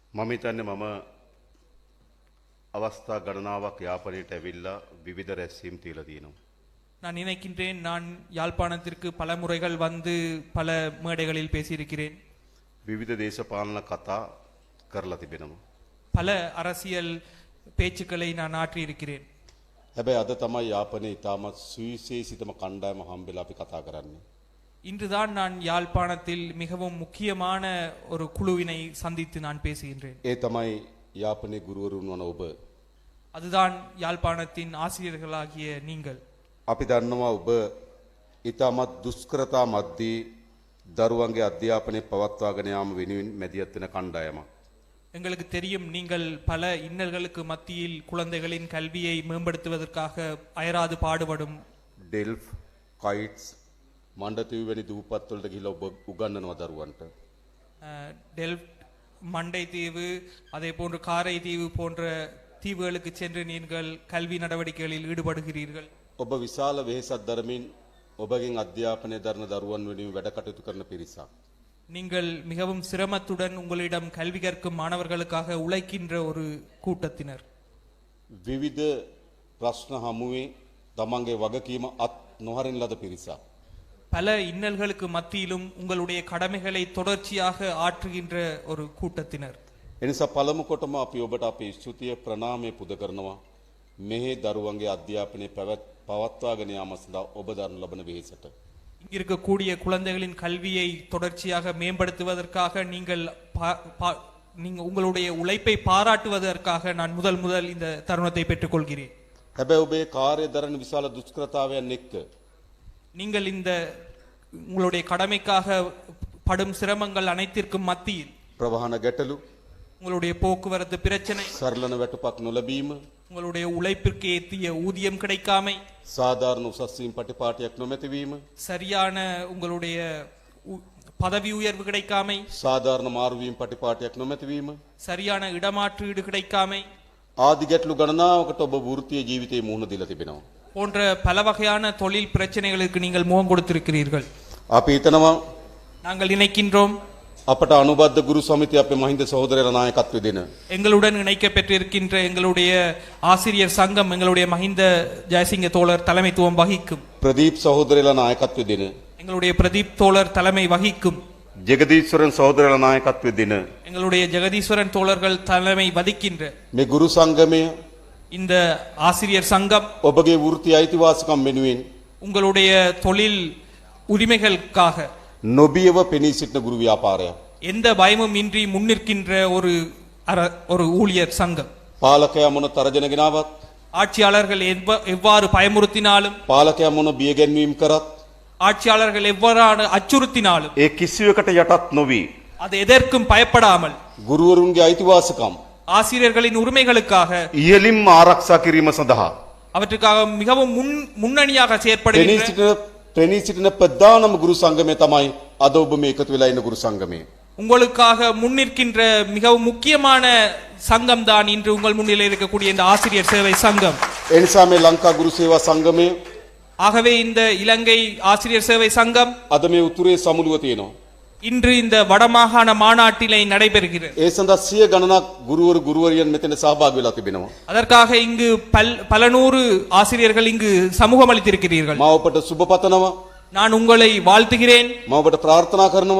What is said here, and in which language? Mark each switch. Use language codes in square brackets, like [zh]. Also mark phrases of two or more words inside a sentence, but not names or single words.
[si] මම හිතන්නේ මම අවස්ථා ගණනාවක් යාපනයට ඇවිල්ලා විවිධ රැස්වීම් තියලා තියෙනවා. [ta] நான் நினைக்கின்றேன், நான் யாழ்ப்பாணத்திற்கு பல முறைகள் வந்து பல மேடைகளில் பேசியிருக்கிறேன். [si] විවිධ දේශපාලන කතා කරලා තිබෙනවා. [ta] பல அரசியல் பேச்சுக்களை நான் ஆற்றியிருக்கிறேன். [si] හැබැයි අද තමයි යාපනයේ ඉතාමත් සුවිශේෂිතම කණ්ඩායම හම්බෙලා අපි කතා කරන්නේ. [ta] இன்றுதான் நான் யாழ்ப்பாணத்தில் மிகவும் முக்கியமான ஒரு குழுவினை சந்தித்து நான் பேசுகின்றேன். [si] ඒ තමයි යාපනයේ ගුරුවරුන් වන ඔබ. [ta] அதுதான் யாழ்ப்பாணத்தின் ஆசிரியர்களாகிய நீங்கள். [si] අපි දන්නවා ඔබ ඉතාමත් දුෂ්කරතා මැද්දේ දරුවන්ගේ අධ්‍යාපනය පවත්වාගෙන යාම වෙනුවෙන් මැදිහත් වෙන කණ්ඩායමක්. [ta] எங்களுக்கு தெரியும், நீங்கள் பல இன்னல்களுக்கு மத்தியில் குழந்தைகளின் கல்வியை மேம்படுத்துவதற்காக அயராது பாடுபடும் [si] ඩෙල්ෆ් කයිට්ස් මණ්ඩතීව වැනි දූපත් වලට ගිහිල්ලා ඔබ උගන්වනවා දරුවන්ට. [ta] டெல்ஃப்ட், மண்டை தீவு, அதே போன்று காரை தீவு போன்ற தீவுகளுக்கு சென்று நீங்கள் கல்வி நடவடிக்கைகளில் ஈடுபடுகிறீர்கள். [si] ඔබ විශාල වෙහෙසක් දරමින් ඔබගෙන් අධ්‍යාපනය දරන දරුවන් වෙනුවෙන් වැඩ කටයුතු කරන පිරිසක්. [ta] நீங்கள் மிகவும் சிரமத்துடன் உங்களிடம் கல்வி கற்கும் மாணவர்களுக்காக உழைக்கின்ற ஒரு கூட்டத்தினர். [si] විවිධ ප්‍රශ්න හමුවේ තමන්ගේ වගකීම අත් නොහරින ලද පිරිසක්. [ta] பல இன்னல்களுக்கு மத்தியிலும் உங்களுடைய கடமைகளை தொடர்ச்சியாக ஆற்றுகின்ற ஒரு கூட்டத்தினர். [si] එනිසා පළමු කොටම අපි ඔබට අපේ ස්තුතිය ප්‍රණාමය පුද කරනවා. මෙහි දරුවන්ගේ අධ්‍යාපනය පවත්වාගෙන යාම සඳහා ඔබ දරන ලබන වෙහෙසට. [ta] இருக்கக்கூடிய குழந்தைகளின் கல்வியை தொடர்ச்சியாக மேம்படுத்துவதற்காக நீங்கள் உங்களுடைய உழைப்பை பாராட்டுவதற்காக நான் முதல் இந்த தருணத்தை பெற்றுக்கொள்கிறேன். [si] හැබැයි ඔබේ කාර්ය දරන විශාල දුෂ්කරතාවයන් එක්ක [ta] நீங்கள் இந்த உங்களுடைய கடமைக்காக படும் சிரமங்கள் அனைத்திற்கும் மத்தியில் [si] ප්‍රවාහන ගැටලු, [ta] உங்களுடைய போக்குவரத்து பிரச்சனை, [si] සරලන වැටුපක් නොලැබීම, [ta] உங்களுடைய உழைப்பிற்கு ஏற்றிய ஊதியம் கிடைக்காமை, [si] සාධාරණ උසස් වීම පටිපාටියක් නොමැතිවීම, [ta] சரியான உங்களுடைய பதவி உயர்வு கிடைக்காமை, [si] සාධාරණ මාරුවීම පටිපාටියක් නොමැතිවීම, [ta] சரியான இடமாற்றீடு கிடைக்காமை [si] ආදි ගැටලු ගණනාවකට ඔබ වෘත්තීය ජීවිතයේ මුහුණ දීලා තිබෙනවා. [ta] போன்ற பல வகையான தொழில் பிரச்சனைகளுக்கு நீங்கள் முகம் கொடுத்திருக்கிறீர்கள். [si] අපි හිතනවා [ta] நாங்கள் நினைக்கின்றோம், [si] අපට අනුබද්ධ ගුරු සමිතිය අපේ මහින්ද සහෝදරයලා නායකත්වය දෙන [ta] எங்களுடன் இணைக்கப்பெற்றிருக்கின்ற எங்களுடைய ஆசிரியர் சங்கம் எங்களுடைய மஹிந்த ஜெயசிங்க தோழர் தலைமைத்துவம் வகிக்கும். [si] ප්‍රදීප් සහෝදරයලා නායකත්වය දෙන [ta] எங்களுடைய பிரதீப் தோழர் தலைமை வகிக்கும். [si] ජගදීශ්වරන් සහෝදරයලා නායකත්වය දෙන [ta] எங்களுடைய ஜெகதீஸ்வரன் தோழர்கள் தலைமை வகிக்கின்ற [si] මේ ගුරු සංගමය [ta] இந்த ஆசிரியர் சங்கம் [si] ඔබගේ වෘත්තීය අයිතිවාසිකම් වෙනුවෙන් [ta] உங்களுடைய தொழில் உரிமைகளுக்காக [si] නොබියව පෙනී සිටින ගුරු ව්‍යාපාරයක්. [ta] எந்த பயமும் இன்றி முன்னிற்கின்ற ஒரு ஊழியர் சங்கம். [si] පාලකයා මොන තරජන ගෙනාවත්, [ta] ஆட்சியாளர்கள் எவ்வாறு பயமுறுத்தினாலும், [si] පාලකයා මොන බියගැන්වීම් කරත්, [ta] ஆட்சியாளர்கள் எவ்வாறான அச்சுறுத்தினாலும் [si] ඒ කිසිවකට යටත් නොවි [ta] அது எதற்கும் பயப்படாமல் [si] ගුරුවරුන්ගේ අයිතිවාසිකම් [ta] ஆசிரியர்களின் உரிமைகளுக்காக [si] ඉහළින්ම ආරක්ෂා කිරීම සඳහා [ta] அவற்றுக்காக மிகவும் முன்னணியாக செயற்படுகின்ற [si] පෙනී සිටින ප්‍රධානම ගුරු සංගමය තමයි අද ඔබ මේ එකතු වෙලා ඉන්න ගුරු සංගමය. [ta] உங்களுக்காக முன்னிற்கின்ற மிகவும் முக்கியமான சங்கம் தான் இன்று உங்கள் முன்னிலையில் இருக்கக்கூடிய இந்த ஆசிரியர் சேவை சங்கம். [si] ඒ නිසා මේ ලංකා ගුරු සේවා සංගමය [ta] ஆகவே இந்த இலங்கை ஆசிரியர் சேவை சங்கம் [si] අද මේ උතුරේ සමුළුව තියෙනවා. [ta] இன்று இந்த வடமாகாண மாநாட்டிலே நடைபெறுகிறது. [si] ඒ සඳහා 100 ගණනක් ගුරුවරු ගුරුවරියන් මෙතන සහභාගී වෙලා තිබෙනවා. [ta] அதற்காக இங்கு பல நூறு ஆசிரியர்கள் இங்கு சமூகம் அளித்திருக்கிறீர்கள். [si] මම ඔබට සුබ පතනවා. [ta] நான் உங்களை வாழ்த்துகிறேன். [si] මම ඔබට ප්‍රාර්ථනා කරනවා.